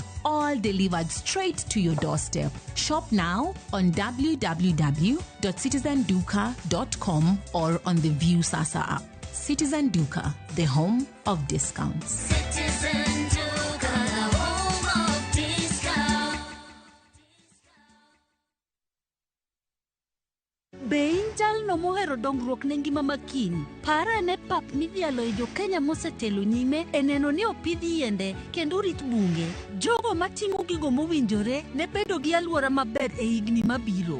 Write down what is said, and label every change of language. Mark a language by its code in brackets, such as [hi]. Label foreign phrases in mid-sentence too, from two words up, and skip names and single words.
[en] All delivered straight to your doorstep. Shop now on www.citizenduka.com or on the View Sasa app. Citizen Duka, the home of discounts. Citizen Duka, the home of discounts. [luo] Beinjal no mohero dongruok ne ngima makiny. Para ne pap midhialo e Jo-Kenya mosetelo nyime e neno ni opidh yiende kendo rit bunge. Jogo matimo gigo mowinjore ne bedo gi alwora maber e higni mabiro.